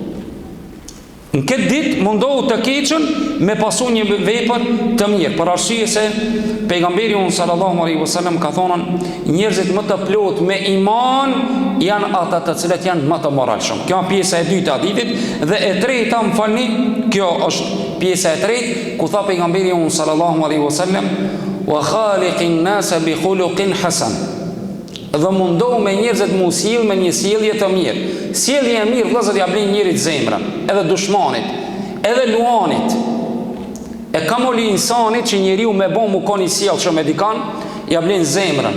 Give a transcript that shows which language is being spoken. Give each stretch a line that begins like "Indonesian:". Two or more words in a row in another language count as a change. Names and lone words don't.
Albanian: Në këtë ditë mundohu të keqen me pasu një vepër të mirë. Për arsye se pejgamberi unë
Arabic: صلى الله عليه وسلم
Albanian: ka thonën njerëzit më të plot me iman janë ata të cilët janë më të moralshëm. Kjo është pjesa e dytë e hadithit, dhe e treta më falni, kjo është pjesa e tretë ku tha pejgamberi unë
Arabic: صلى الله عليه وسلم وخالق الناس بخلق حسن.
Albanian: Dhe mundohu me njerëzit mu sjell me një sjellje të mirë. Sjellja e mirë vëllezër ja blen njerit zemrën, edhe dushmanit, edhe luanit. E kamoli insanit që njeriu me bon mu koni sjellshëm me dikan, ja blen zemrën.